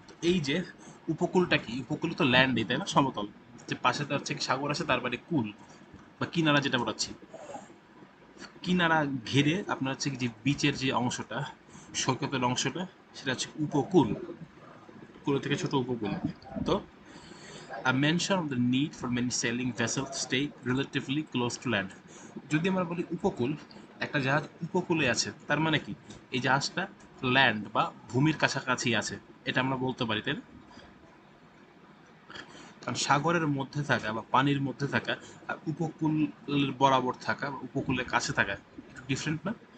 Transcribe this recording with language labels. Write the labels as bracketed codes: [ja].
[bn] এই যে উপকূলটা কি? উপকূল তো ল্যান্ডই, তাই না? সমতল, যে পাশে তো হচ্ছে সাগর আছে, তার মানে কুল বা কিনারা যেটা বলাচ্ছি, কিনারা ঘিরে আপনার হচ্ছে যে বিচের যে অংশটা, সৈকতের অংশটা, সেটা হচ্ছে উপকূল। কুল থেকে ছোট উপকূল। [en] তো a mention of the need for many sailing vessels to stay relatively close to land. [bn] যদি আমরা বলি উপকূল, একটা জাহাজ উপকূলে আছে, তার মানে কি এই জাহাজটা ল্যান্ড বা ভূমির কাছাকাছি আছে, এটা আমরা বলতে পারি, তাই না? কারণ সাগরের মধ্যে থাকা বা পানির মধ্যে থাকা আর উপকূল বরাবর থাকা বা উপকূলের কাছে থাকা একটু ডিফারেন্ট না?